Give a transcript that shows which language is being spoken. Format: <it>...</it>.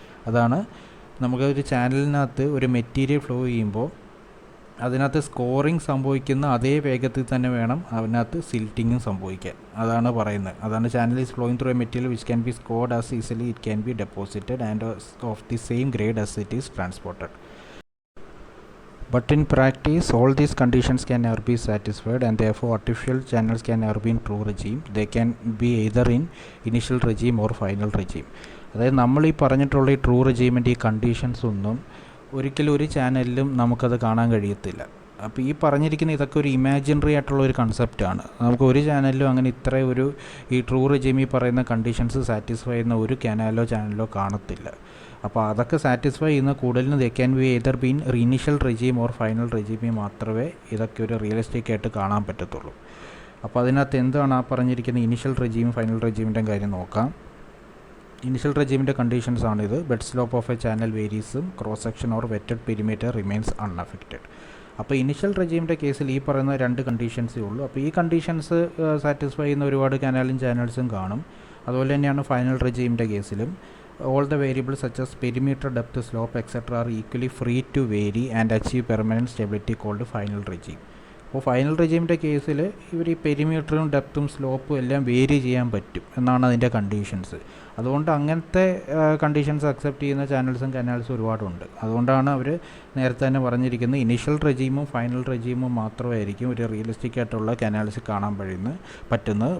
<ml>അതാണ് നമുക്കൊരു ചാനലിനകത്ത് ഒരു മെറ്റീരിയൽ ഫ്ലോ ചെയ്യുമ്പോൾ അതിനകത്ത് സ്കോറിങ് സംഭവിക്കുന്ന അതേ വേഗത്തിൽ തന്നെ വേണം അതിനകത്ത് സിൽറ്റിങ്ങും സംഭവിക്കാൻ. അതാണ് പറയുന്നത്. അതാണ്</ml> <en>Channel is flowing through a material which can be scoured as easily it can be deposited and of the same grade as it is transported. But in practice, all these conditions can never be satisfied, and therefore artificial channels can never be in true regime. They can be either in initial regime or final regime.</en> <ml>അതായത് നമ്മൾ ഈ പറഞ്ഞിട്ടുള്ള ഈ true റെജീമിൻ്റെ ഈ conditions ഒന്നും ഒരിക്കലും ഒരു ചാനലിലും നമുക്കത് കാണാൻ കഴിയത്തില്ല. അപ്പോൾ ഈ പറഞ്ഞിരിക്കുന്ന ഇതൊക്കെ ഒരു ഇമാജിനറി ആയിട്ടുള്ള ഒരു കൺസെപ്റ്റാണ്. നമുക്ക് ഒരു ചാനലിലും അങ്ങനെ ഇത്ര ഒരു ഈ ട്രൂ റെജീമിൽ പറയുന്ന കണ്ടീഷൻസ് സാറ്റിസ്ഫൈ ചെയ്യുന്ന ഒരു ചാനലോ കാണത്തില്ല. അപ്പോൾ അതൊക്കെ സാറ്റിസ്ഫൈ ചെയ്യുന്ന കൂടുതലും</ml> <en>they can be either been initial regime or final</en> <ml>റെജീമിൽ മാത്രമേ ഇതൊക്കെ ഒരു റിയലിസ്റ്റിക് ആയിട്ട് കാണാൻ പറ്റത്തുള്ളൂ. അപ്പോൾ അതിനകത്ത് എന്താണ് ആ പറഞ്ഞിരിക്കുന്ന ഇനീഷ്യൽ റെജീം ഫൈനൽ റെജീമിൻ്റെ കാര്യം നോക്കാം. ഇനിഷ്യൽ റെജീമിൻ്റെ കണ്ടീഷൻസ് ആണിത്.</ml> <en>Bed slope of a channel വേരീസും cross section or wetted perimeter remains unaffected.</en> <ml>അപ്പോൾ ഇനിഷ്യൽ റെജീമിൻ്റെ കേസിൽ ഈ പറയുന്ന രണ്ട് കണ്ടീഷൻസേ ഉള്ളൂ. അപ്പോൾ ഈ കണ്ടീഷൻസ് സാറ്റിസ്ഫൈ ചെയ്യുന്ന ഒരുപാട് ചാനൽസും കാണും. അതുപോലെ തന്നെയാണ് ഫൈനൽ റെജീമിൻ്റെ കേസിലും.</ml> <en>All the variables such as perimeter, depth, slope, etc. are equally free to vary and achieve permanent stability called final regime.</en> <ml>അപ്പോൾ ഫൈനൽ റെജീമിൻ്റെ കേസിൽ ഇവർ ഈ പെരിമീറ്ററും ഡെപ്തും സ്ലോപ്പും എല്ലാം വേരി ചെയ്യാൻ പറ്റും എന്നാണ് അതിൻ്റെ കണ്ടീഷൻസ്. അതുകൊണ്ട് അങ്ങനത്തെ കണ്ടീഷൻസ് അക്സെപ്റ്റ് ചെയ്യുന്ന കനാൽസും ഒരുപാടുണ്ട്. അതുകൊണ്ടാണ് അവർ നേരത്തെ തന്നെ പറഞ്ഞിരിക്കുന്നത് ഇനിഷ്യൽ റെജീമും ഫൈനൽ റെജീമും മാത്രമായിരിക്കും ഒരു റിയലിസ്റ്റിക് ആയിട്ടുള്ള കനാൽസ് കാണാൻ പറ്റുന്നത്.</ml>